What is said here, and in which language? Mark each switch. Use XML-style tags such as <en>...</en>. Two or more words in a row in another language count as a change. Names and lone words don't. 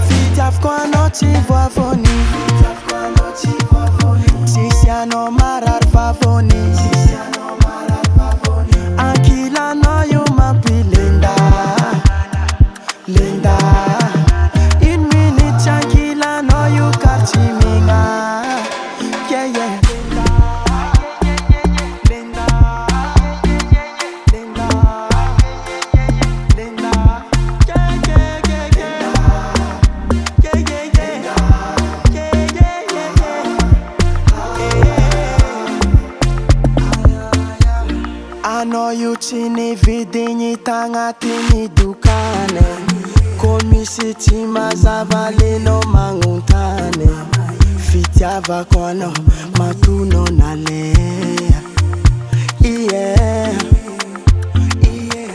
<mg>Fitiavako anao tsy voavony, tsisy anao marary vavony. Ankilanao io mampilenda, lenda.</mg> <fr>Une minute</fr> <mg>ankilanao io kartsimigna,</mg> <en>yeah yeah.</en> <mg>Lenda, lenda, lenda,</mg> <en>yeah yeah yeah yeah, yeah yeah yeah, yeah yeah yeah yeah.</en> <mg>Anao io tsy nividigny tagnatiny dukany, ko misy tsy mazava lenao magnontany. Fitiavako anao matono naleha,</mg> <en>yeah, yeah.</en>